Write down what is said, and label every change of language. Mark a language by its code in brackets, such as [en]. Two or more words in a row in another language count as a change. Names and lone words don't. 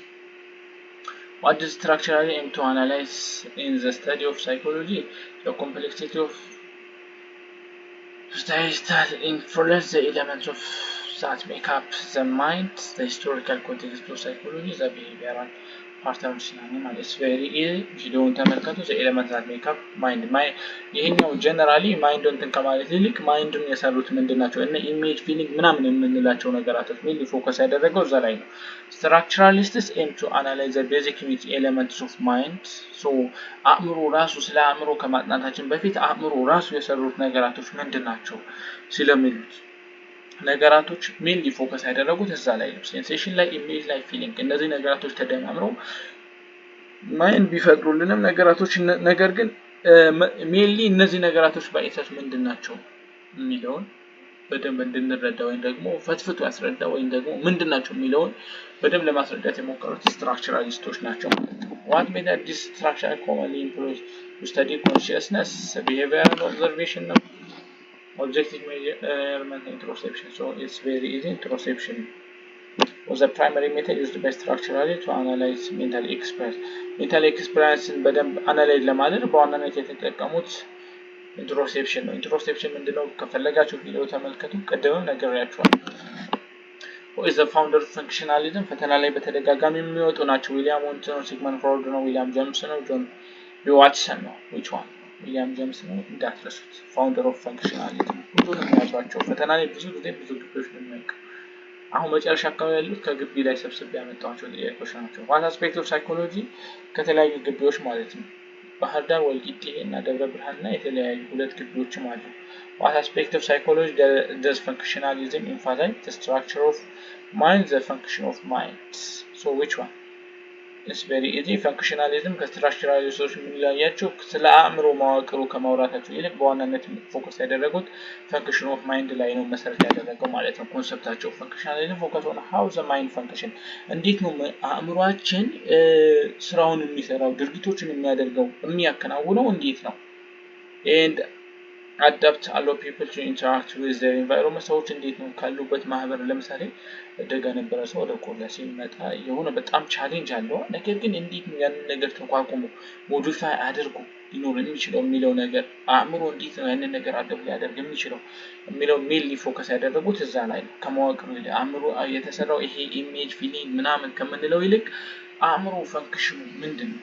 [en] What does structuralism aim to analyze in the study of psychology? The complexity of studies that influence the elements of that make up the mind, the historical context of psychology, the behavioral patterns ማለት is very easy. [am] ቪዲዮውን ተመልከቱ። [en] the elements that make up mind. [am] ይሄኛው ጀነራሊ ማይንድን ከማለት ይልቅ ማይንድን የሰሩት ምንድናቸው እና [en] image feeling [am] ምናምን የምንላቸው ነገራቶች ላይ ፎከስ ያደረገው እዛ ላይ ነው። [en] structuralists aim to analyze the basic elements of mind. [am] so አእምሮ ራሱ ስለ አእምሮ ከማጥናታችን በፊት አእምሮ ራሱ የሰሩት ነገራቶች ምንድናቸው ስለሚሉት ነገራቶች [en] mainly focus [am] ያደረጉት እዛ ላይ ነው። ሴንሴሽን ላይ፣ ኢሜጅ ላይ፣ ፊሊንግ እነዚህ ነገራቶች ተደማምረው ማይንድ ቢፈጥሩልንም ነገራቶች ነገር ግን ሜንሊ እነዚህ ነገራቶች ባይሰስ ምንድናቸው የሚለውን በደንብ እንድንረዳ ወይም ደግሞ ፈትፍቶ ያስረዳ ወይም ደግሞ ምንድናቸው የሚለውን በደንብ ለማስረዳት የሞከሩት ስትራክቸራሊስቶች ናቸው ማለት ነው። [en] what made this structure commonly employed to study consciousness, behavioral observation [am] ነው [en] objective measurement introspection. So it's very easy. Introspection was the primary method used by structuralists to analyze mental experience. mental experience [am] በደንብ analyze ለማድረግ በዋናነት የተጠቀሙት introspection ነው። introspection ምንድነው? ከፈለጋችሁ ቪዲዮ ተመልከቱ። ቀደምም ነግሬያችኋለሁ። [en] Who is the founder of functionalism? [am] ፈተና ላይ በተደጋጋሚ የሚወጡ ናቸው። ዊሊያም ሞንት ነው፣ ሲግመንድ ፍሮይድ ነው፣ ዊሊያም ጄምስ ነው፣ ጆን ቢ ዋትሰን ነው። [en] which one? [am] ዊሊያም ጄምስ ነው እንዳትረሱት። [en] founder of functionalism [am] ሁሉንም ያዟቸው። ፈተና ላይ ብዙ ጊዜ ብዙ ግቢዎች ነው የሚያውቁ። አሁን መጨረሻ አካባቢ ያሉት ከግቢ ላይ ሰብስቤ ያመጣኋቸው ጥያቄዎች ናቸው። [en] what aspect of psychology [am] ከተለያዩ ግቢዎች ማለት ነው። ባህር ዳር፣ ወልቂጤ እና ደብረ ብርሃን እና የተለያዩ ሁለት ግቢዎችም አሉ። [en] what aspect of psychology does functionalism emphasize? the structure of mind, the function of mind. so which one? it's very easy. [am] functionalism ከስትራክቸራሊስቶች የሚለያቸው ስለ አእምሮ መዋቅሩ ከማውራታቸው ይልቅ በዋናነት ፎከስ ያደረጉት [en] function of mind [am] ላይ ነው መሰረት ያደረገው ማለት ነው። ኮንሰፕታቸው [en] functionalism focus on how the mind function [am] እንዴት ነው አእምሮአችን ስራውን የሚሰራው ድርጊቶችን የሚያደርገው የሚያከናውነው እንዴት ነው [en] and adapt allow people to interact with their environment. [am] ሰዎች እንዴት ነው ካሉበት ማህበር ለምሳሌ ደጋ ነበረ ሰው ወደ ቆላ ሲመጣ የሆነ በጣም ቻሌንጅ አለው። ነገር ግን እንዴት ነው ያንን ነገር ተቋቁሞ ሞዲፋይ አድርጎ ሊኖር የሚችለው የሚለው ነገር አእምሮ እንዴት ነው ያንን ነገር አደብ ሊያደርግ የሚችለው የሚለው [en] mainly focus [am] ያደረጉት እዛ ላይ ነው። ከማወቅም ይልቅ አእምሮ የተሰራው ይሄ [en] image feeling [am] ምናምን ከምንለው ይልቅ አእምሮ ፈንክሽኑ ምንድነው?